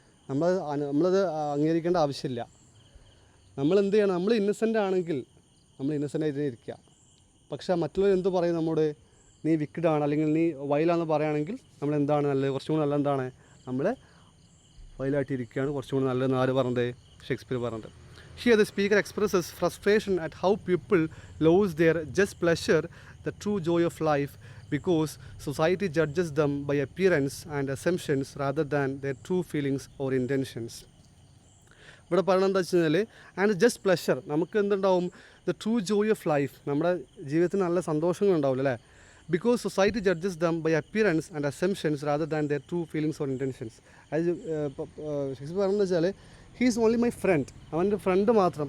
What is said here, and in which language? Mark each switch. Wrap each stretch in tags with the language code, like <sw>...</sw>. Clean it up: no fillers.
<ml>നമ്മളത് അംഗീകരിക്കേണ്ട ആവശ്യമില്ല. നമ്മൾ എന്ത് ചെയ്യണം? നമ്മൾ ഇന്നസെൻ്റ് ആണെങ്കിൽ നമ്മൾ ഇന്നസെൻ്റ് ആയിട്ട് ഇരിക്കുക. പക്ഷേ മറ്റുള്ളവർ എന്ത് പറയും നമ്മോട്? നീ വിക്ഡാണ് അല്ലെങ്കിൽ നീ വൈലാന്ന് പറയുകയാണെങ്കിൽ നമ്മൾ എന്താണ് നല്ലത്? കുറച്ചും കൂടി നല്ല എന്താണ്? നമ്മൾ വൈലായിട്ട് ഇരിക്കുകയാണ് കുറച്ചും കൂടി നല്ലതെന്ന് ആര് പറഞ്ഞത്? ഷേക്സ്പിയർ പറഞ്ഞത്.</ml> <en>Here the speaker expresses frustration at how people lose their just pleasure, the true joy of life, because society judges them by appearance and assumptions rather than their true feelings or intentions.</en> <ml>ഇവിടെ പറയുന്നത് എന്താ വെച്ച് കഴിഞ്ഞാൽ</ml> <en>and just pleasure,</en> <ml>നമുക്ക് എന്തുണ്ടാവും?</ml> <en>the true joy of life,</en> <ml>നമ്മുടെ ജീവിതത്തിന് നല്ല സന്തോഷങ്ങളുണ്ടാവില്ല അല്ലേ?</ml> <en>Because society judges them by appearance and assumptions rather than their true feelings or intentions.</en> <ml>അത് ഷേക്സ്പിയർ പറയുന്നത് വെച്ചാൽ</ml> <en>he's only my friend,</en> <ml>അവൻ്റെ ഫ്രണ്ട് മാത്രം.</ml>